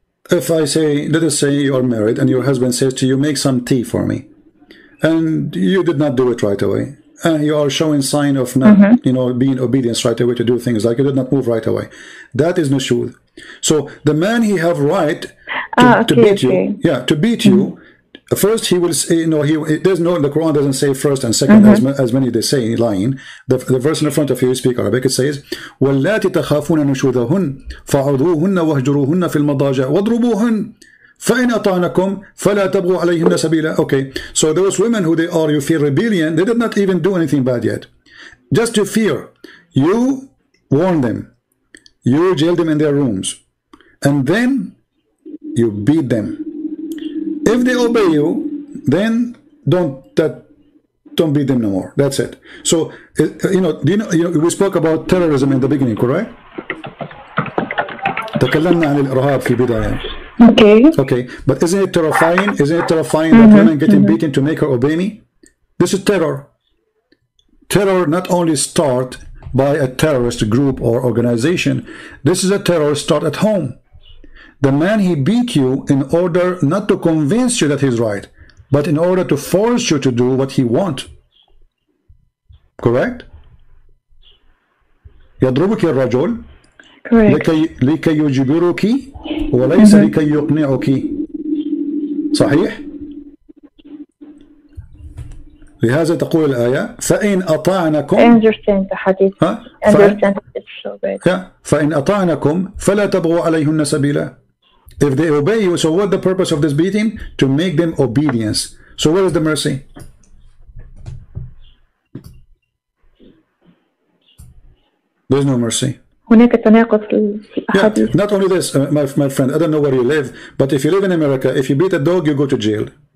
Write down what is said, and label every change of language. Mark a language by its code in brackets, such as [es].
[en] If I say, let us say you are married and your husband says to you, make some tea for me, and you did not do it right away, and you are showing sign of not, being obedience right away to do things like you did not move right away, that is nushud. So the man he have right to beat you, to beat you. First, he will say, there's no, the Quran doesn't say first and second as many they say lying. The verse in the front of you speak Arabic, it says, [ar] وَاللَّاتِ تَخَافُونَ نُشُوذَهُنَّ فَعُذُوهُنَّ وَهْجُرُوهُنَّ فِي الْمَضَاجِعِ وَاضْرُبُوهُنَّ فَإِنْ أَطَعْنَكُمْ فَلَا تَبْغُوا عَلَيْهِنَّ سَبِيلًا. [en] Okay, so those women who they are, you fear rebellion, they did not even do anything bad yet. Just to fear, you warn them, you jail them in their rooms, and then you beat them. If they obey you, then don't beat them no more. That's it. So we spoke about terrorism in the beginning, correct? [ar] تكلمنا عن الإرهاب في البداية. [en] Okay, but isn't it terrifying? Isn't it terrifying that women getting beaten to make her obey me? This is terror. Terror not only start by a terrorist group or organization. This is a terror start at home. The man he beat you in order not to convince you that he's right, but in order to force you to do what he wants. Correct? [ar] يضربك الرجل لكي يجبرك وليس لكي يقنعك. صحيح؟ لهذا تقول الآية فإن أطعنكم. [en] I understand the hadith. Understand it's so bad. [ar] فإن أطعنكم فلا تبغوا عليهن سبيلا. [en] If they obey you, so what the purpose of this beating? To make them obedience. So where is the mercy? There's no mercy. [ar] هناك تناقض في الأحاديث. [en] Not only this, my friend, I don't know where you live, but if you live in America, if you beat a dog, you go to jail.